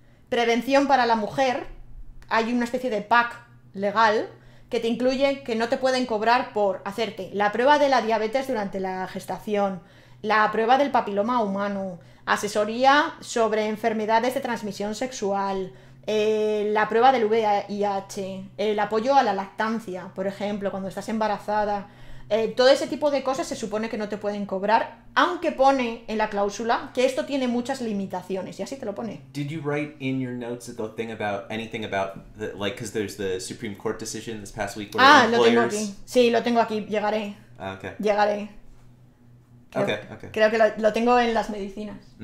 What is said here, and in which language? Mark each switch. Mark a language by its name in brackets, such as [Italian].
[Spanish] Prevención para la mujer. Hay una especie de pack legal que te incluye que no te pueden cobrar por hacerte la prueba de la diabetes durante la gestación, la prueba del papiloma humano, asesoría sobre enfermedades de transmisión sexual, la prueba del VIH, el apoyo a la lactancia, por ejemplo, cuando estás embarazada. Todo ese tipo de cosas se supone que no te pueden cobrar, aunque pone en la cláusula que esto tiene muchas limitaciones, y así te lo pone. [English] Did you write in your notes the thing about anything about the, like, because there's the Supreme Court decision this past week where employers... [Spanish] Lo tengo aquí. Sí, lo tengo aquí. Llegaré. [English] Okay. [Spanish] Llegaré. Creo que lo tengo en las medicinas.